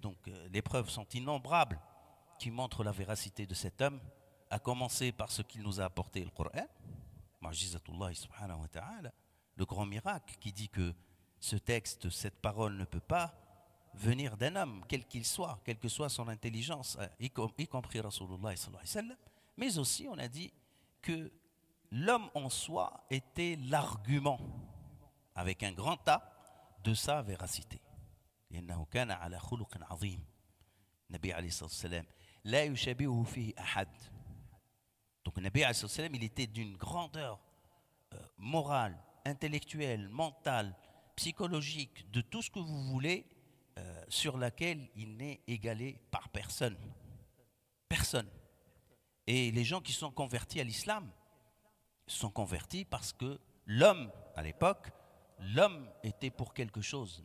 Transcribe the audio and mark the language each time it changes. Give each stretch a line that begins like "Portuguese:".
French: Donc, les preuves sont innombrables qui montrent la véracité de cet homme, à commencer par ce qu'il nous a apporté, le Coran, Ma'jizatullah subhanahu wa ta'ala, le grand miracle qui dit que ce texte, cette parole ne peut pas venir d'un homme, quel qu'il soit, quelle que soit son intelligence, y compris Rasulullah sallallahu alayhi wa sallam, mais aussi on a dit que l'homme en soi était l'argument, avec un grand A, de sa véracité.
Arabic: لأنه كان على خلق عظيم. النبي عليه الصلاة والسلام لا يشابهه فيه أحد.
French: Donc le Nabi alayhi salam, il était d'une grandeur morale, intellectuelle, mentale, psychologique, de tout ce que vous voulez, sur laquelle il n'est égalé par personne. Personne. Et les gens qui sont convertis à l'islam sont convertis parce que l'homme, à l'époque, l'homme était pour quelque chose.